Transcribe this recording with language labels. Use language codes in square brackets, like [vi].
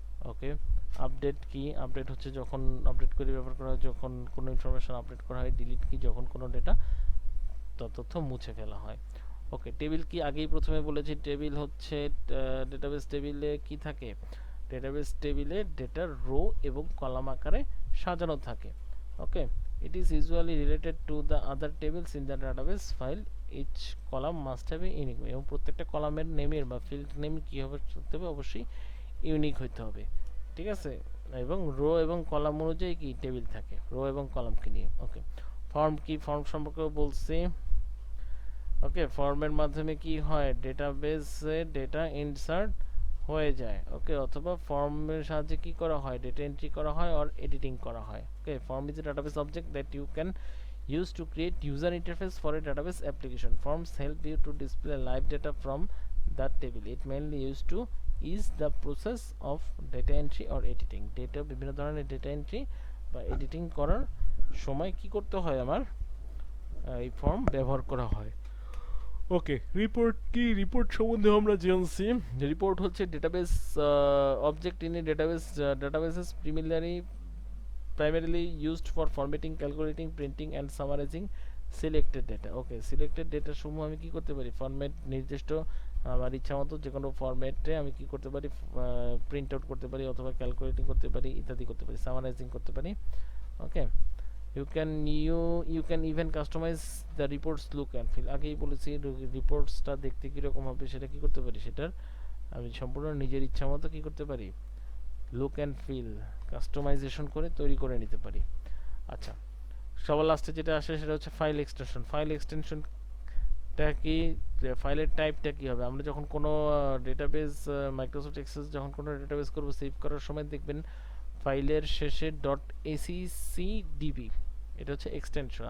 [bn] ওকে, update কি, update হচ্ছে যখন আপডেট কোয়েরি ব্যবহার করা হয় যখন কোনো ইনফরমেশন আপডেট করা হয়। ডিলিট কি, যখন কোনো ডেটা তথ্য মুছে ফেলা হয়। ওকে, টেবিল কি আগেই প্রথমে বলেছি, টেবিল হচ্ছে ডেটাবেস টেবিলে কি থাকে, ডেটাবেস টেবিলে ডেটার রো এবং কলাম আকারে সাজানো থাকে। [en] Okay, it is usually related to the other tables in the database file. each column must have a unique, [bn] এবং প্রত্যেকটা কলামের নেমের বা ফিল্ড নেম কি হবে হতে হবে, অবশ্যই ইউনিক হতে হবে। ঠিক আছে, এবং রো এবং কলাম অনুযায়ী কি টেবিল থাকে, রো এবং কলামকে নিয়ে। ওকে, ফর্ম কি, ফর্ম সম্পর্কে বলছি। ওকে, ফর্মের মাধ্যমে কি হয়, ডেটাবেসে ডেটা ইনসার্ট হয়ে যায়। ওকে, অথবা ফর্মের সাহায্যে কি করা হয়, ডেটা এন্ট্রি করা হয় আর এডিটিং করা হয়। [en] Okay, form is a database object that you can use to create user interface for a database application. Forms help you to display live data from that table. It mainly used to is the process of data entry or editing. [bn] Data বিভিন্ন ধরনের data entry বা editing করার সময় কি করতে হয়, আমার এই ফর্ম ব্যবহার করা হয়। ওকে, রিপোর্ট কি, রিপোর্ট সম্বন্ধে আমরা জানছি। রিপোর্ট হচ্ছে [en] Database object in a database, databases primarily used for formatting, calculating, printing and summarizing selected data. [bn] Okay, selected data সমূহ আমি কি করতে পারি, ফরম্যাট নির্দিষ্ট আমার ইচ্ছা মতো যে কোনো ফরম্যাটে আমি কি করতে পারি, প্রিন্ট আউট করতে পারি, অথবা ক্যালকুলেটিং করতে পারি, ইত্যাদি করতে পারি, সামারাইজিং করতে পারি। [en] Okay, you can even customize the reports look and feel. [bn] আগেই বলেছি রিপোর্টসটা দেখতে কিরকম হবে সেটা কি করতে পারি, সেটার আমি সম্পূর্ণ নিজের ইচ্ছা মতো কি করতে পারি, লুক অ্যান্ড ফিল কাস্টমাইজেশন করে তৈরি করে নিতে পারি। আচ্ছা, সবার লাস্টে যেটা আসে সেটা হচ্ছে ফাইল এক্সটেনশন। ফাইল এক্সটেনশনটা কি, ফাইলের টাইপটা কি হবে, আমরা যখন কোনো ডেটাবেস মাইক্রোসফট এক্সেস যখন কোনো ডেটাবেস করব, সেভ করার সময় দেখবেন ফাইলের শেষে .accdb, এটা হচ্ছে এক্সটেনশন।